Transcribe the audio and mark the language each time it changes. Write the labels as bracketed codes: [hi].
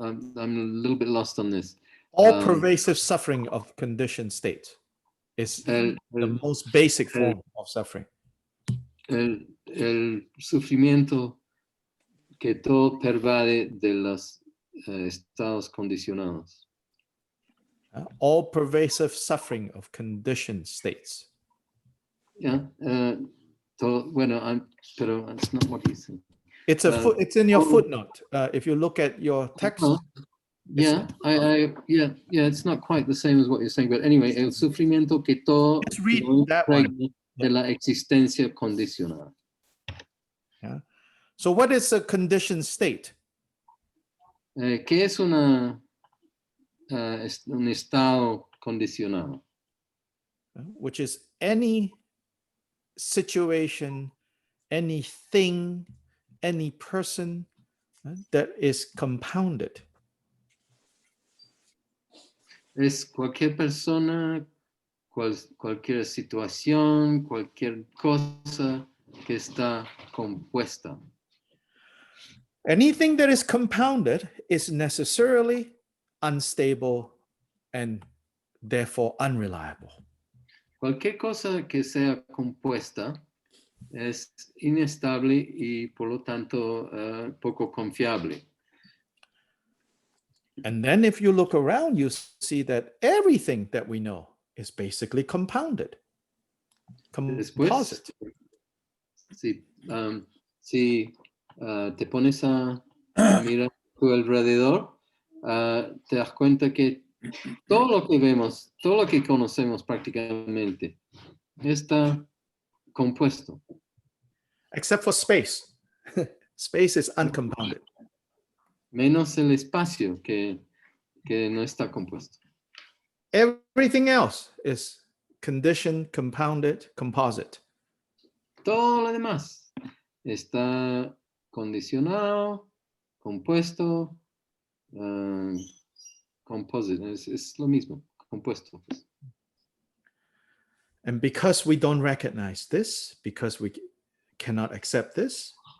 [en] I'm a little bit lost on this. All-pervasive suffering of conditioned states is the most basic form of suffering. [es] El sufrimiento que todo pervade de los estados condicionados. [en] All-pervasive suffering of conditioned states. Yeah, [es] bueno, pero [en] it's not what he's saying. It's it's in your footnote. If you look at your text. Yeah, it's not quite the same as what you're saying, but anyway, [es] el sufrimiento que todo [en] Let's read that one. [es] De la existencia condicionada. [en] Yeah. So what is a conditioned state? [es] ¿Qué es un estado condicionado? [en] Which is any situation, anything, any person that is compounded. [es] Es cualquier persona, cualquier situación, cualquier cosa que está compuesta. [en] Anything that is compounded is necessarily unstable and therefore unreliable. [es] Cualquier cosa que sea compuesta es inestable y por lo tanto poco confiable. [en] And then if you look around, you see that everything that we know is basically compounded, composite. [es] Si, si te pones a mirar a tu alrededor, te das cuenta que todo lo que vemos, todo lo que conocemos prácticamente, está compuesto. [en] Except for space. Space is uncompounded. [es] Menos el espacio que no está compuesto. [en] Everything else is conditioned, compounded, composite. [es] Todo lo demás está condicionado, compuesto, composite, es lo mismo, compuesto. [en] And because we don't recognize this, because we cannot accept this,